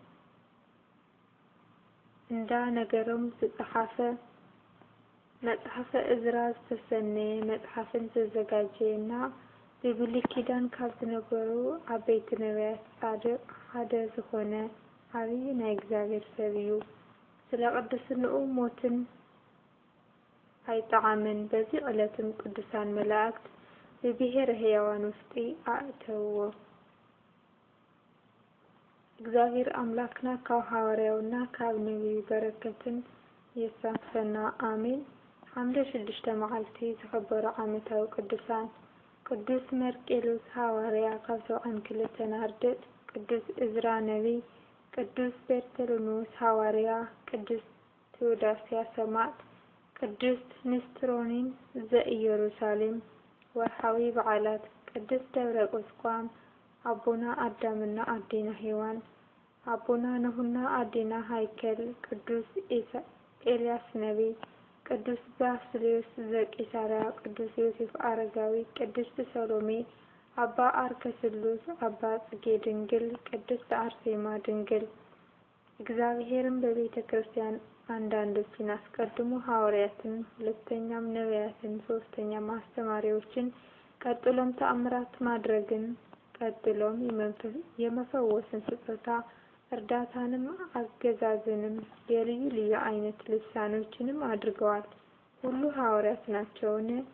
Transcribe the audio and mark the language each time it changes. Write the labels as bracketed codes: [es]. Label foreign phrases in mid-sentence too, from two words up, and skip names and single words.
[ti] እንዳ ነገሮም ዝጸሓፈ መጽሐፈ ዕዝራ ዝተሰነየ መጽሐፍን ዘዘጋጀየና ብብሉይ ኪዳን ካብ ዝነበሩ ዓበይቲ ነቢያት ጻድቕ ሓደ ዝኾነ ዓብይ ናይ እግዚአብሔር ሰብ እዩ። ስለ ቅድስንኡ ሞትን አይጣዓምን። [am] በዚህ ዕለትም ቅዱሳን መላእክት በብሔረ ሕያዋን ውስጥ አእተው። [ti] እግዚአብሔር አምላክና ካብ ሐዋርያውና ካብ ነቢዩ በረከትን የሳትፈና አሜን። ሐምሌ 6 መዓልቲ ዝኽበሩ ዓመታዊ ቅዱሳን ቅዱስ መርቄሎስ ሐዋርያ ካብ 72 አርድእት፣ ቅዱስ እዝራ ነቢይ፣ ቅዱስ በርተሎሜዎስ ሐዋርያ፣ ቅዱስ ቴዎዳስያ ሰማዕት፣ ቅዱስ ንስጥሮኒን ዘኢየሩሳሌም። ወርሓዊ በዓላት ቅዱስ ደብረ ቁስቋም፣ አቡና አዳምና አዴና ሔዋን፣ አቡና ነሁና አዴና ሃይከል፣ ቅዱስ ኤልያስ ነቢይ፣ ቅዱስ ባስልዮስ ዘቂሳርያ፣ ቅዱስ ዮሴፍ አረጋዊ፣ ቅድስት ሰሎሜ፣ አባ አርከስሉስ፣ አባ ጽጌ [am] ድንግል፣ ቅድስት አርሴማ ድንግል። እግዚአብሔርም በቤተ ክርስቲያን አንዳንዶችን አስቀድሞ ሐዋርያትን፣ ሁለተኛም ነቢያትን፣ ሶስተኛም አስተማሪዎችን፣ ቀጥሎም ተአምራት ማድረግን፣ ቀጥሎም የመፈወስን ስጦታ እርዳታንም አገዛዝንም የልዩ ልዩ አይነት ልሳኖችንም አድርገዋል። ሁሉ ሐዋርያት ናቸውን?